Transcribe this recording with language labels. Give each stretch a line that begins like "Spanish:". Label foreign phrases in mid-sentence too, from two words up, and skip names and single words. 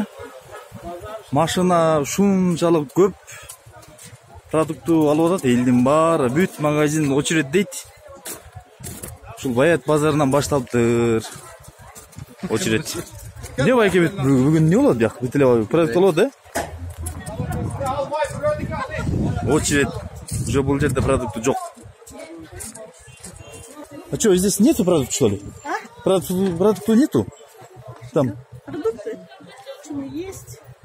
Kyrgyz: Машина шунчалык көп продукту алып атат, элдин баары бүт магазин очередь дейт. Ушул Баят базарынан башталыптыр очередь. Не байке бүгүн не болот бияк? Бүт эле продукт болот, очередь. Уже бул жерде продукты жок.
Russian: А что, здесь нету продуктов, что ли? Продуктов нету? Там. Продукты? Почему есть?